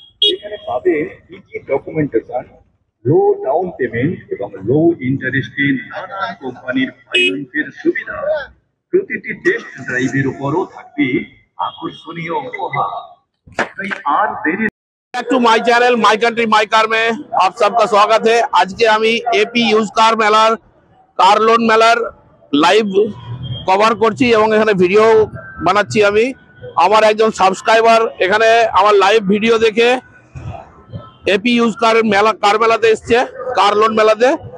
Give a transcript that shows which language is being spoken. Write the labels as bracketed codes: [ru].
[bn] এখানে পাবেন easy documentation, লো down payment এবং লো ইন্টারেস্টে নানান কোম্পানির ফাইন্যান্সের সুবিধা। প্রতিটি টেস্ট ড্রাইভের উপরও থাকবে আকর্ষণীয় [hi] उपहार। [bn] তাই আর দেরি [hi] back to my channel my country my car में आप सबका स्वागत है। आज के [bn] আমি এপি ইউজ কার মেলার কার লোন মেলার লাইভ কভার করছি এবং এখানে ভিডিও বানাচ্ছি। আমি আমার একজন সাবস্ক্রাইবার এখানে আমার লাইভ ভিডিও দেখে এপি ইউজ কার মেলা কার মেলাতে এসছে, কার লোন মেলাতে।